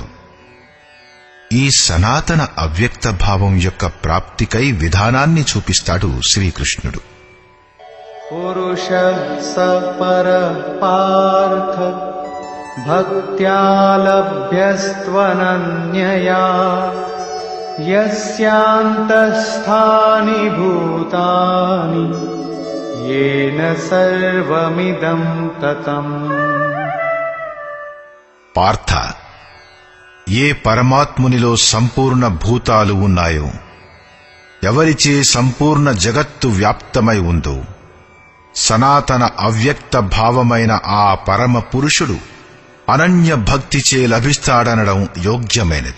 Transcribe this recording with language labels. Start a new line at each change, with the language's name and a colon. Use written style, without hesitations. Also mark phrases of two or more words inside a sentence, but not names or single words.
Telugu: ఈ సనాతన అవ్యక్త భావం యొక్క ప్రాప్తికై విధానాన్ని చూపిస్తాడు శ్రీకృష్ణుడు.
Sanskrit: పురుషః స పరః పార్థ భక్త్యా లభ్యస్త్వనన్యయా యస్యాంతస్థాని భూతాని येन सर्वमिदं ततम्.
Telugu: పార్థ, ఏ పరమాత్మునిలో సంపూర్ణ భూతాలు ఉన్నాయో, ఎవరిచే సంపూర్ణ జగత్తు వ్యాప్తమై ఉందో, సనాతన అవ్యక్త భావమైన ఆ పరమ పురుషుడు అనన్య భక్తిచే లభిస్తాడనడం యోగ్యమైనది.